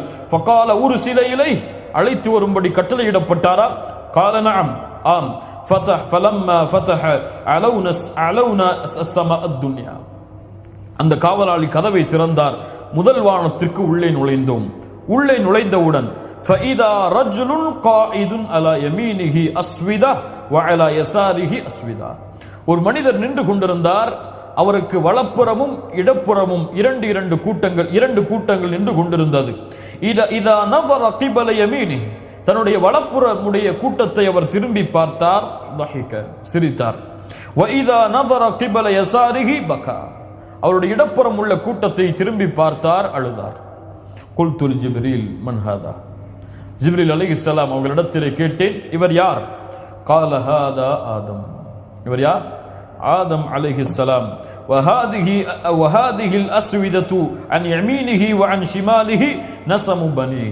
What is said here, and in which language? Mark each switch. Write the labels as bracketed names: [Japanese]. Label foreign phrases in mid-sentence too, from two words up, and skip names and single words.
[Arabic] فقال أرسل إليه, [Tamil] அழைத்து வரும்படி கட்டளையிடப்பட்டாரா? [Arabic] قال نعم, ஆம். فلما فتح علينا سماء الدنيا. [Tamil] அந்த காவலாளி கதவை திறந்தார். முதல் வானத்திற்கு உள்ளே நுழைந்தோம். உள்ளே நுழைந்தவுடன் [Arabic] فَإِذَا رَجُلٌ قَاعِدٌ عَلَى يَمِينِهِ أَسْوِدَةٌ وَعَلَى يَسَارِهِ أَسْوِدَةٌ. [Tamil] ஒரு மனிதர் நின்று கொண்டிருந்தார். அவருக்கு வலப்புறமும் இடப்புறமும் 2 கூட்டங்கள் நின்று கொண்டிருந்தது. [Arabic] إِذَا نَظَرَ قِبَلَ يَمِينِهِ, [Tamil] தன்னுடைய வலப்புறமுடைய கூட்டத்தை அவர் திரும்பி பார்த்தார், ضحك, சிரித்தார். [Arabic] وَإِذَا نَظَرَ قِبَلَ يَسَارِهِ بكى, [Tamil] அவருடைய இடப்புறம் உள்ள கூட்டத்தை திரும்பி பார்த்தார், அழுதார். [Arabic] قلت جبريل من هذا. [Tamil] ஜிப்ரீல் அலைஹிஸ்ஸலாம் அவர்களிடத்திலே கேட்டேன், இவர் யார்? [Arabic] قال هذا آدم. [Tamil] இவர் யார்? ஆதம் அலைஹிஸ்ஸலாம். [Arabic] وهذه الأسودة عن يمينه و عن شماله نسم بنيه.